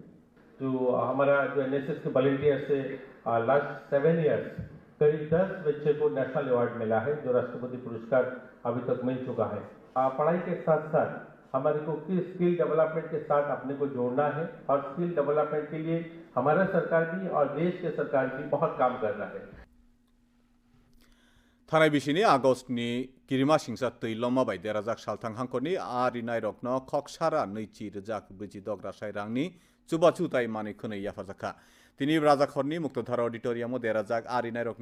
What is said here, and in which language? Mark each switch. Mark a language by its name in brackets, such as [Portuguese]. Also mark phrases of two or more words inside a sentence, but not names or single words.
[Hindi] जो हमारा जो एनएसएस के वॉलंटियर से लास्ट 7 इयर्स करीब 10 बच्चे को [English] national award [Hindi] मिला है, जो राष्ट्रपति पुरस्कार अभी तक मिल चुका है। पढ़ाई के साथ साथ हमारे को [English] skill development [Hindi] के साथ अपने को जोड़ना है और [English] skill development [Hindi] के लिए हमारा सरकार भी और देश के सरकार भी बहुत काम कर रहा है। [Kok Borok] थानाय बिसिनि आगस्टनि किरिमा सिंसा तैलमा बाय देराजाक सालथां हांखरनि आरिनाय रकनो खकसारा नैचि रजाक ब्रिजि दग्रा साइरांनि चुबाचुताय माने खोनै याफाजाखा तिनि राजाखरनि मुक्तधारा अडिटोरियामो देराजाक आरिनाय रकनि